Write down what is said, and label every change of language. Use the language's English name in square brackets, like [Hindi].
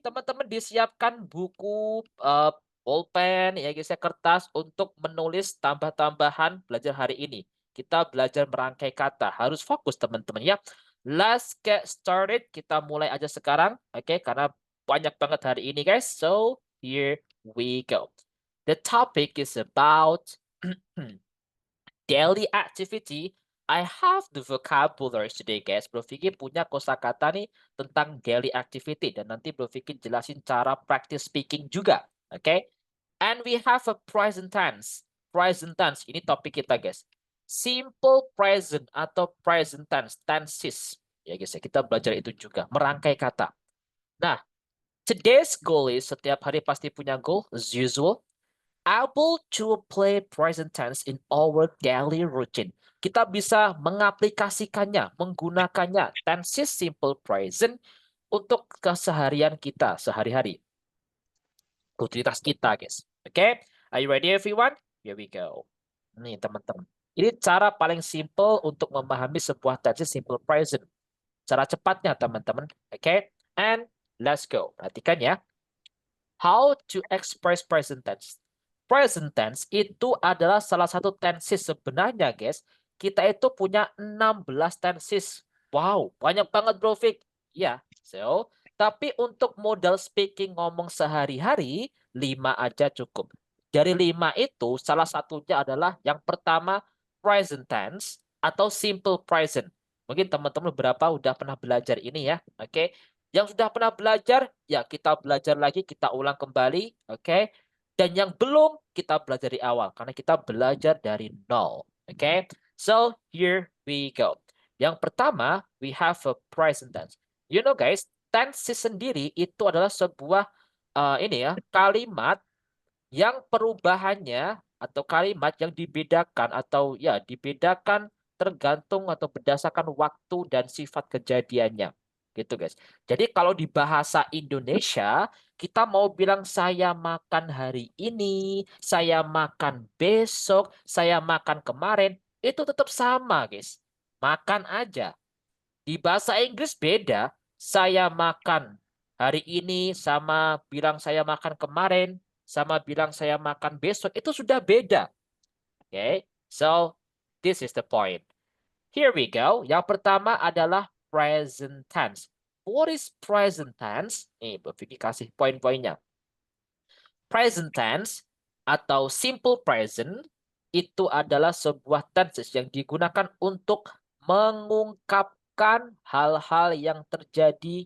[Indonesian] Teman-teman disiapkan buku, pulpen, ya guys ya, kertas untuk menulis tambah-tambahan belajar hari ini. Kita belajar merangkai kata. Harus fokus teman-teman ya. [English] Let's get started. [Indonesian] Kita mulai aja sekarang. Oke, karena banyak banget hari ini guys. [English] So, here we go. The topic is about daily activity. I have the vocabulary today guys. [Indonesian] Bro Vicky punya kosakata nih tentang daily activity. Dan nanti Bro Vicky jelasin cara practice speaking juga. Oke. [English] And we have a present tense. [Indonesian] Present tense, ini topik kita guys. Simple present atau present tense, tenses. Ya guys ya, kita belajar itu juga. Merangkai kata. [English] Nah, today's goal is [Indonesian] setiap hari pasti punya [English] goal as usual. Able to play present tense in our daily routine. [Indonesian] Kita bisa mengaplikasikannya, menggunakannya tenses simple present untuk keseharian kita sehari-hari. Rutinitas kita, guys. [English] Oke, are you ready everyone? Here we go. [Indonesian] Nih teman-teman. Ini cara paling simple untuk memahami sebuah tense simple present. Cara cepatnya teman-teman. Oke, [English] and let's go. [Indonesian] Perhatikan ya. [English] How to express present tense. [Indonesian] Present tense itu adalah salah satu tenses sebenarnya, guys. Kita itu punya 16 tenses. Wow, banyak banget, Bro Vic. Ya, so, tapi untuk modal speaking ngomong sehari-hari, 5 aja cukup. Dari 5 itu, salah satunya adalah yang pertama, present tense atau simple present. Mungkin teman-teman beberapa udah pernah belajar ini ya, oke? Yang sudah pernah belajar, ya kita belajar lagi, kita ulang kembali, oke? Dan yang belum, kita belajar dari awal, karena kita belajar dari nol, oke? [English] So, here we go. [Indonesian] Yang pertama, [English] we have a present tense. You know guys, [Indonesian] tense sendiri itu adalah sebuah ini ya, kalimat yang perubahannya atau kalimat yang dibedakan atau ya dibedakan tergantung atau berdasarkan waktu dan sifat kejadiannya. Gitu guys. Jadi kalau di bahasa Indonesia, kita mau bilang saya makan hari ini, saya makan besok, saya makan kemarin, itu tetap sama guys. Makan aja. Di bahasa Inggris beda, saya makan hari ini sama bilang saya makan kemarin, sama bilang saya makan besok, itu sudah beda. [English] Okay, so this is the point. Here we go. [Indonesian] Yang pertama adalah present tense. [English] What is present tense? [Indonesian] Nih, Bu Vicky kasih poin-poinnya. Present tense atau simple present itu adalah sebuah tenses yang digunakan untuk mengungkapkan hal-hal yang terjadi.